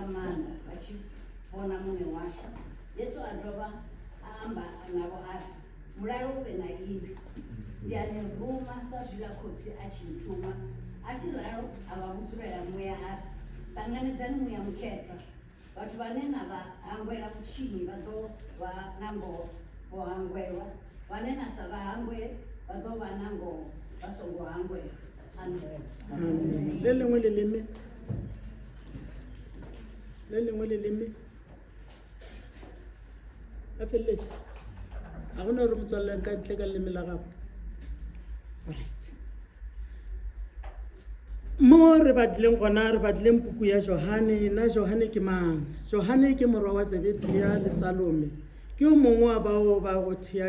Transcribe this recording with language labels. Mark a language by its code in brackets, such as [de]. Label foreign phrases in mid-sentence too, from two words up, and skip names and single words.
[ve] maanḓa vha tshi vhona muṋe washu Yesu a dovha a amba navho a ri mulalo u vhe na iṅwi ndi a ni ruma sa zwila khotsi a tshi nthuma a tshi ralo a vha vhudzulela muya a ri ṱanganedzani muya mukhethwa vhathu vhane na vha hangwela vhutshini vha ḓo vha na ngoho vho hangwelwa vhane na sa vha hangwele vha ḓo vha na ngoho vha songo hangwela amen [nso] le lengwe leleme a feleletše a gona gore motswaleleng ka ntle ka leleme la gago mo re badileng gona re badileng puku ya Johane na Johane ke mang Johane ke morwa wa Zebedia le Salome ke o mongwe wa bao ba go thea